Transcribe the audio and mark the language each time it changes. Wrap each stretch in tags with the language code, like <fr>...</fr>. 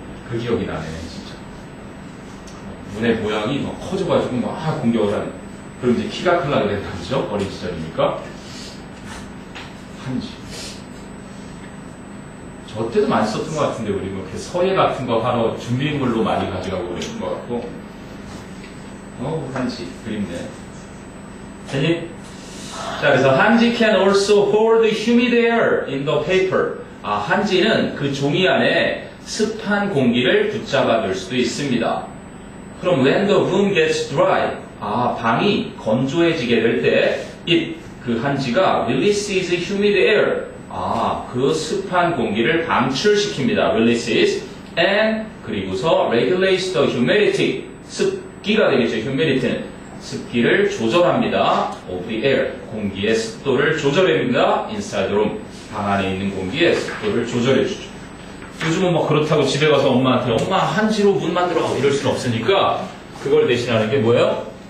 <ko>그 기억이 나네, 진짜. 문의 모양이 막 커져가지고 막 공격을 하는. 그럼 이제 키가 크려고 된다, 그죠? 어린 시절이니까. 한지. 저 때도 많이 썼던 것 같은데, 우리 뭐 이렇게 서예 같은 거 하러 준비물로 많이 가져가고 그랬던 것 같고. 한지. 그립네. 됐니? 자, 그래서</ko> <en>한지 can also hold humid air in the paper.</en> <ko>한지는 그 종이 안에 습한 공기를 붙잡아둘 수도 있습니다.</ko> <en>그럼 when the room gets dry,</en> <ko>방이 건조해지게 될 때, 그 한지가</ko> <en>releases humid air.</en> <ko>그 습한 공기를 방출시킵니다.</ko> <en>releases. and,</en> <ko>그리고서</ko> <en>regulates the humidity.</en> <ko>습기가 되겠죠. humidity는. 습기를 조절합니다.</ko> <en>of the air.</en> <ko>공기의 습도를 조절합니다.</ko> <en>inside the room.</en> <ko>방 안에 있는 공기의 습도를 조절해주죠. 요즘은 뭐 그렇다고 집에 가서 엄마한테 엄마 한지로 문 만들어 이럴 수는 없으니까 그걸 대신하는 게 뭐예요?</ko>